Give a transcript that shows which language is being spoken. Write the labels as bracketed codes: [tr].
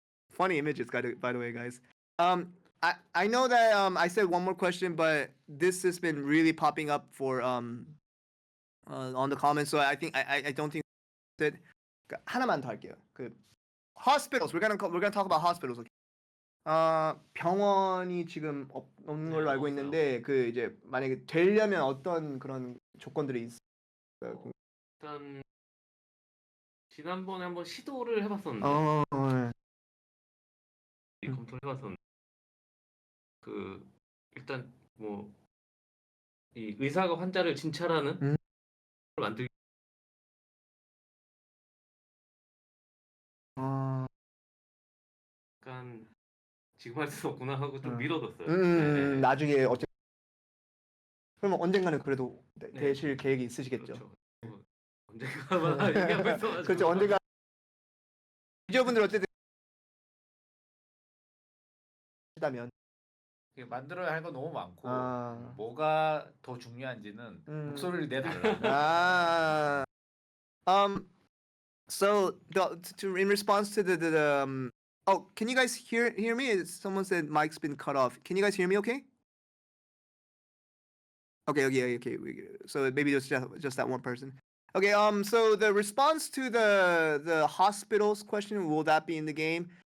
[en] Funny images, by the way, guys. I know that I said one more question, but this has been really popping up for on the comments, so I think I don't think that [ko] 하나만 더 할게요. [en] 그 hospitals. We're gonna talk about hospitals. [ko] 병원이 지금 없는 걸로 알고 있는데 그 이제 만약에 되려면 어떤 그런 조건들이 있어요? 일단 지난번에 한번 시도를 해봤었는데 검토를 해봤었는데 그 일단 뭐 이 의사가 환자를 진찰하는 걸 만들기 약간 지금 할 수 없구나 하고 좀 미뤄뒀어요. 네. 나중에 그러면 언젠가는 그래도 되실 계획이 있으시겠죠? 그렇죠. 언젠가만 얘기하고 있어가지고. 그렇죠. 언젠가 유저분들 어쨌든 다면 만들어야 할 거 너무 많고 뭐가 더 중요한지는 목소리를 내달라. [en] So in response to the oh, can you guys hear me? Someone said mic's been cut off. Can you guys hear me? Okay. Okay. So maybe it's just that one person. Okay. So the response to the hospitals question, will that be in the game?